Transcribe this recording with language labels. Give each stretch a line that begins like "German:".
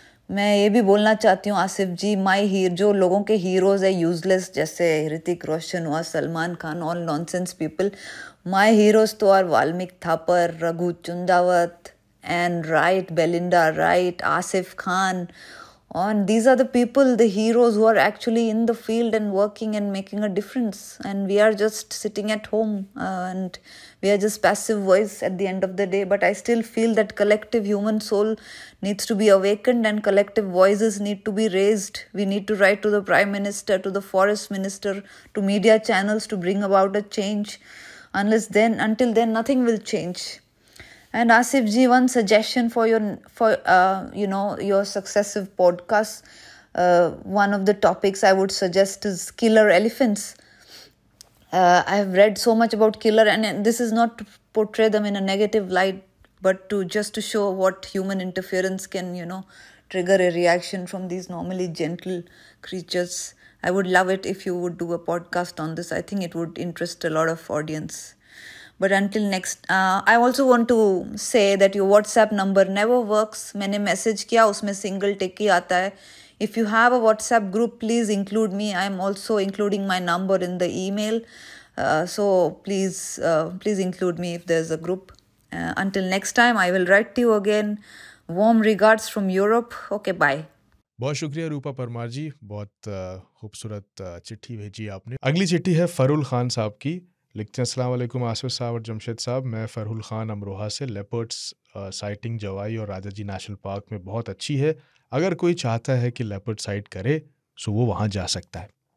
Hindi: मैं ये भी बोलना चाहती हूँ आसिफ जी, जो लोगों के हीरोज है यूजलेस, जैसे ऋतिक रोशन हुआ, Salman Khan,
English: All nonsense people. My heroes तो are Valmik Thapar, Raghu Chundawat, Anne Wright, Belinda Wright, Asif Khan. And these are the people, the heroes who are actually in the field and working and making a difference. And we are just sitting at home and we are just passive voice at the end of the day. But I still feel that collective human soul needs to be awakened, and collective voices need to be raised. We need to write to the Prime Minister, to the Forest Minister, to media channels to bring about a change. Until then, nothing will change. And Asif ji, one suggestion for your successive podcasts. One of the topics I would suggest is killer elephants. I have read so much about killer, and this is not to portray them in a negative light, but to show what human interference can, trigger a reaction from these normally gentle creatures. I would love it if you would do a podcast on this. I think it would interest a lot of audience. But until next, I also want to say that your WhatsApp number never works.
Hindi: मैंने message किया, उसमें single tick ही आता है.
English: If you have a WhatsApp group, please include me. I am also including my number in the email. So please include me if there's a group. Until next time, I will write to you again. Warm regards from Europe. Okay, bye.
Hindi: बहुत शुक्रिया रूपा परमार जी, बहुत खूबसूरत चिट्ठी भेजी आपने. अगली चिट्ठी है फरुल खान साहब की. लिखते हैं, अस्सलाम वालेकुम आसिफ साहब और जमशेद साहब. मैं फरुल खान अमरोहा से. लेपर्ड्स साइटिंग जवाई और राजाजी नेशनल पार्क में बहुत अच्छी है. अगर कोई चाहता है कि लेपर्ड साइट करे तो वो वहाँ जा सकता है.